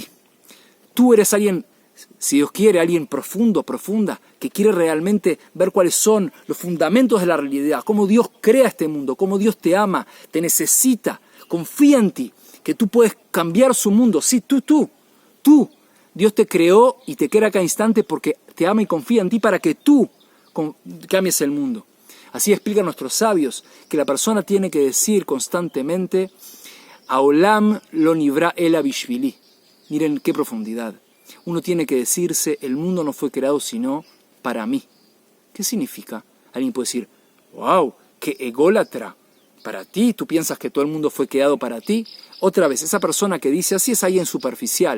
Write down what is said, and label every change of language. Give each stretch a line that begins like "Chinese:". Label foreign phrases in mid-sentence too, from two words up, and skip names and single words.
Spanish: Tú eres alguien, si Dios quiere, alguien profundo, profunda, que quiere realmente ver cuáles son los fundamentos de la realidad, cómo Dios crea este mundo, cómo Dios te ama, te necesita, confía en ti, que tú puedes cambiar su mundo. Sí, tú. Dios te creó y te crea a cada instante porque te ama y confía en ti para que tú cambies el mundo. Así explican nuestros sabios, que la persona tiene que decir constantemente,
Hebrew: העולם לא נברא אלא בשבילי.
Spanish: Miren qué profundidad. Uno tiene que decirse, el mundo no fue creado sino para mí. ¿Qué significa? Alguien puede decir, wow, qué ególatra. Para ti, ¿tú piensas que todo el mundo fue creado para ti? Otra vez, esa persona que dice así es alguien superficial.